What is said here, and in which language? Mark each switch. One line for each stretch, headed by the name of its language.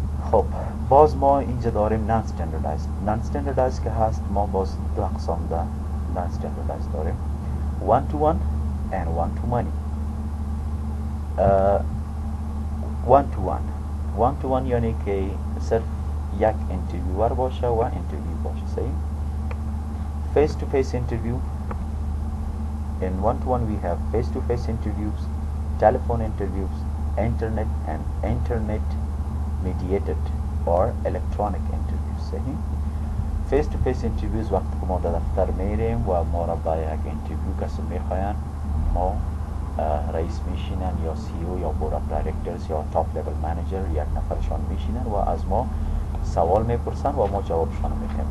Persian: خب باز ما اینجا داریم نان استانداردایزد. نان استانداردایزد که هست ما باز دو اقسام نان استانداردایزد داریم:
English: one to one and one to many.
Persian: one to one یعنی که صرف یک انترویور باشه و انترویو باشه.
English: صحیح؟ face to face interview. In one to one we have face to face interviews, telephone interviews, internet mediated or electronic interviews.
Persian: صحیح؟ face to face interviews وقتی که ما در دفتر میریم و ما را با یک انترویو کسی میخواین، ما رئیس میشینن یا سی او یا بورد آف دایرکتورز یا تاپ لیول منیجر یک نفرشان میشینن و از ما سوال میپرسن و ما جوابشان میدیم.